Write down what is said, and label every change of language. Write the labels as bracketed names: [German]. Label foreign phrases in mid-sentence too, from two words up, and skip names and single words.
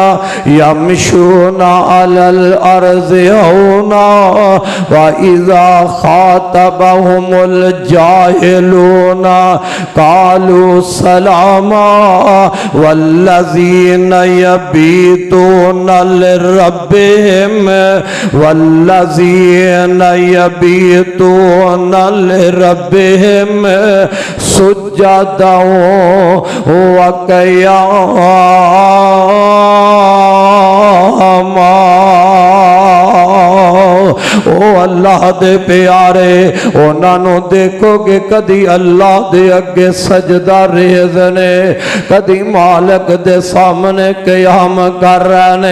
[Arabic] يمشون على الأرض هونا وإذا خاطبهم الجاهلون قالوا سلاما والذين يبيتون لربهم سجدا و [Punjabi] قیاما او اللہ دے پیارے انہوں نے دیکھو گے کدی اللہ دے اگے سجدہ ریز نے کدی مالک دے سامنے قیام کر رہے نے.